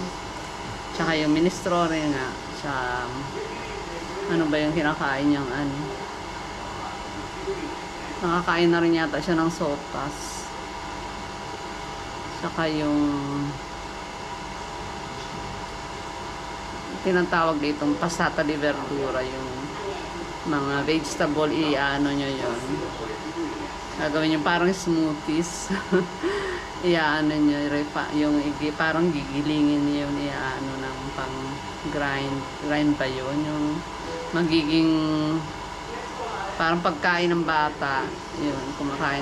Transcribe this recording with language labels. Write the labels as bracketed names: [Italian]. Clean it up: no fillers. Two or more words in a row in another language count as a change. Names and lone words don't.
[Filipino] Tsaka yung minestrone nga, tsaka ano ba yung kinakain niyang ano. Nakakain na rin yata siya ng sopas. Tsaka yung tinatawag ditong [Italian] passata di verdura, [Filipino] yung mga vegetable, i-ano nyo yun. Gagawin nyo parang smoothies. I-ano nyo, yung parang gigilingin nyo yun, i-ano ng pang grind pa yun. Yung magiging parang pagkain ng bata, yun, kumakain.